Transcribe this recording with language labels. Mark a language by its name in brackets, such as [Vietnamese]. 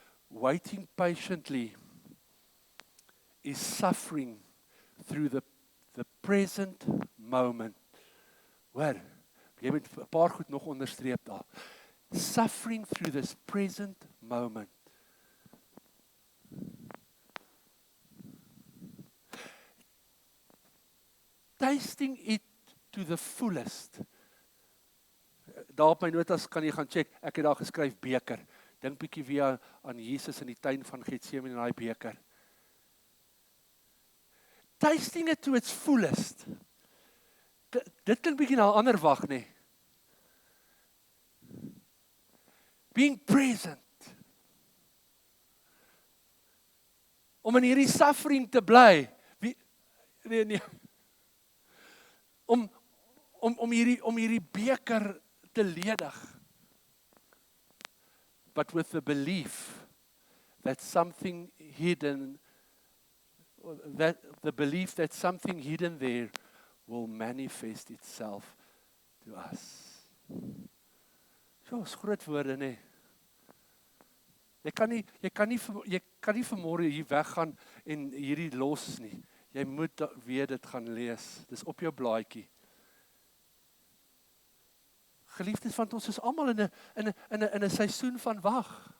[English] Waiting patiently is suffering through the present moment. [Afrikaans] Hoor, jy moet 'n paar goed nog onderstreep daar. [English] Suffering through this present moment. Tasting it to the fullest. [Afrikaans] Daar op my notas kan jy gaan check, ek het daar geskryf beker. Dink bietjie weer aan Jesus in die tuin van Getsemane en daai beker. [English] Tasting it to its fullest. [Afrikaans] Dit klink bietjie na 'n ander wag, nê. [English] Being present. [Afrikaans] Om in hierdie suffering te bly. Nee. Om hierdie beker te ledig. [English] But with the belief that something hidden, the belief that something hidden there will manifest itself to us. [Afrikaans] So, is groot woorde, nee. Jy kan nie vanmôre hier weggaan en hierdie los nie. Jy moet weer dit gaan lees. Dis op jou blaadjie. Geliefdes, want ons is almal in 'n seisoen van wag.